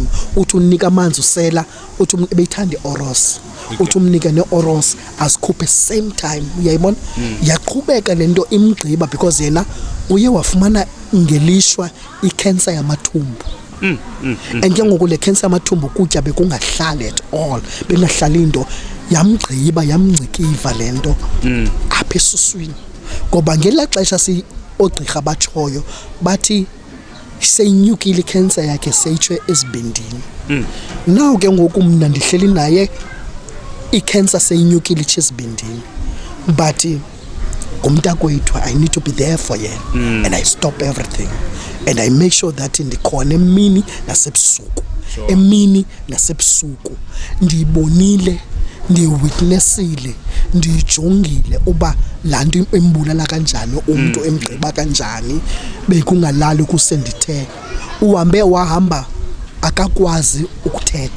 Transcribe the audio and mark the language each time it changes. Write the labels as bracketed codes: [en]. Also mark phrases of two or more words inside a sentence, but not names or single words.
[xh] Uthi unika amanzi usela uthi ebeyithanda i-oros. Uthi umnike ne-oros asikhuphe [en] same time. [xh] Uyayibona? Yaqhubeka lento imgqiba because yena uye wafumana ngelishwa i-cancer yamathumbu. And ke ngoku le cancer yamathumbu kutya bekungahlali [en] at all. [xh] Bengahlali into yamgqiba yamngcikiva lento apha esuswini. Ngoba ngela xesha ogqirha batshoyo bathi seyinyukile cancer yakhe seyitshwe ezibindini. Now ke ngoku mna ndihleli naye i-cancer seyinyukile itshwe ezibindini. But ngumntakwethu [en] I need to be there for [xh] yena. [en] And I stop everything. And I make sure that [xh] ndikhona emini nasebusuku. Emini nasebusuku ndiyibonile, ndiwitnessile, ndijongile uba lanto embulala kanjani umuntu emgqiba kanjani bekungalali kusendithe. Uhambe wahamba akakwazi ukuthetha.